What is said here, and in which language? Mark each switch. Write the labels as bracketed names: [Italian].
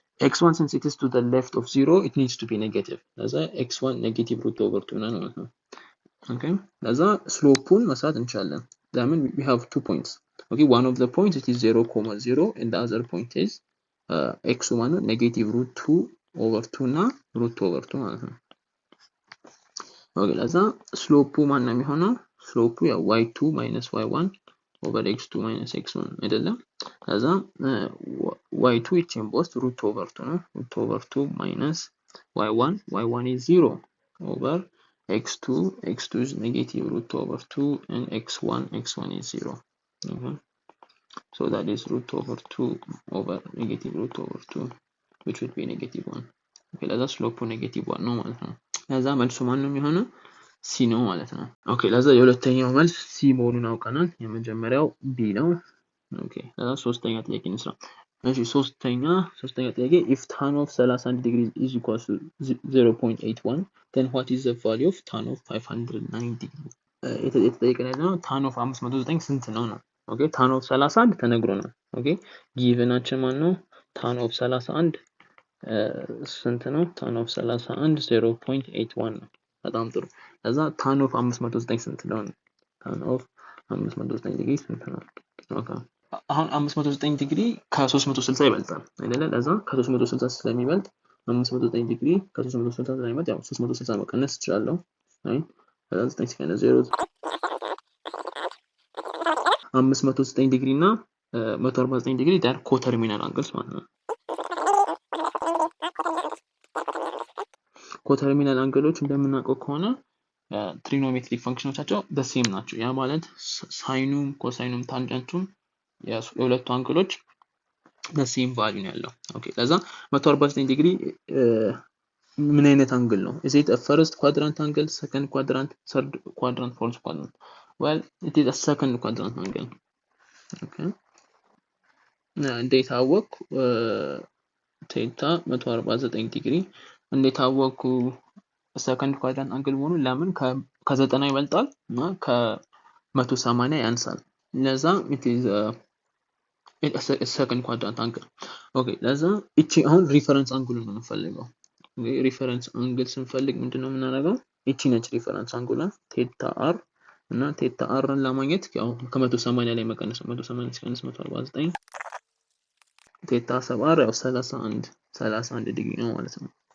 [English] x1 since it is to the left of 0 it needs to be negative [Amharic] ለዛ x1 negative root over 2 ነው ማለት ነው። [English] okay [Amharic] ለዛ ስሎፑን መስራት እንችላለን። ለምን [English] we have 2 points okay one of the points it is 0.0 and the other point is x1 negative root 2 over 2 እና root over 2 [Amharic] ማለት ነው። okay ለዛ ስሎፑ ማን ነው የሚሆነው? [English] ስሎፑ ያው y2 minus y1 over x2 minus x1 አይደለም። ለዛ y2 ይቺን ቦስት root over 2 ነው root over 2 minus y1 is 0 over x2 is negative root over 2 and x1 is 0 so that is root over 2 over negative root over 2 which would be negative 1 okay [Amharic] ለዛ ስሎፑ negative 1 ነው ማለት ነው። ለዛ መልሱ ማን ነው የሚሆነው? ሲ ነው ማለት ነው። ኦኬ ለዛ የሁለተኛው መልስ ሲ መሆኑን አውቀናል። የመጀመሪያው ቢ ነው። ኦኬ ለዛ ሶስተኛ ጥያቄ እንስራ። እሺ ሶስተኛ ጥያቄ [English] if tan of 31 degrees is equal to 0.81 then what is the value of tan of 509 degree? [Amharic] የተጠየቀን ነው tan of 509 ስንት ነው ነው። ኦኬ tan of 31 ተነግሮናል። ኦኬ ጊቨናችን ማን ነው? tan of 31 ስንት ነው? tan of 31 0.81 ነው። በጣም ጥሩ። ለዛ tan of 509 ስንት ነው? tan of 509 ዲግሪ ስንት ነው? ኦኬ አሁን 509 ዲግሪ ከ360 ይበልጣል አይደለ? ለዛ ከ360 ስለሚበልጥ 509 ዲግሪ ከ360 ስለሚበልጥ ያው 360 መቀነስ ይችላል። አይ 9 ሲቀነስ 0 509 ዲግሪ እና 149 ዲግሪ ዳር ኮተርሚናል አንግልስ ማለት ነው። ኮተርሚናል አንግሎች እንደምናውቀው ከሆነ ትሪጎኖሜትሪክ ፈንክሽኖቻቸው በሴም ናቸው። ያ ማለት ሳይኑም ኮሳይኑም ታንጀንቱም የሁለቱ አንግሎች በሴም ቫልዩ ነው ያለው። ኦኬ ለዛ 149 ዲግሪ ምን አይነት አንግል ነው? [English] is it a first quadrant angle, second quadrant, third quadrant, fourth quadrant? well it is a second quadrant angle. [Amharic] okay እንዴት አወቅ ቴታ 149 ዲግሪ እንዴት አወቁ ሰከንድ ኳድራንት አንግል መሆኑ? ለምን ከ90 ይበልጣል እና ከ180 ያንሳል። ለዛ [English] it is a second quadrant angle. [Amharic] okay ለዛ እቺ አሁን ሪፈረንስ አንግሉን ነው የምንፈልገው ሪፈረንስ አንግል ስንፈልግ ምንድነው የምናደርገው እቺ ነች ሪፈረንስ አንግሏ ቴታ አር እና ቴታ አርን ለማግኘት ያው ከ180 ላይ መቀነስ 180 ሲቀነስ 149 ቴታ ሰብ አር ያው 31 ዲግሪ ነው ማለት ነው